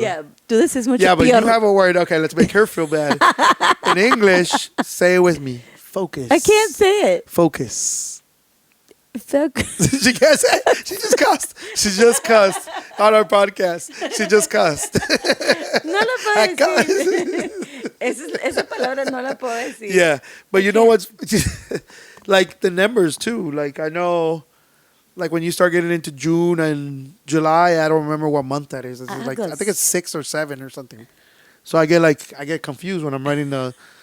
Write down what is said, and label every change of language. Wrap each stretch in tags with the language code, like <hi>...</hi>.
<en>Yeah,</en> <es>tú dices mucho</es> <en>Yeah, but</en> <es>peor.</es> <en>you have a word. Okay, let's make her feel bad. In English, say it with me. Focus. I can't say it. Focus. Focus. She can't say it. She just cussed on our podcast. She just cussed.</en> <es>No la puedo Acaba- decir. Esa palabra no la puedo decir.</es> <en>Yeah, but you know what's like the numbers too. Like I know, like when you start getting into June and July, I don't remember what month that is. It's like I think it's 6 or 7 or something. So I get confused when I'm writing the.</en>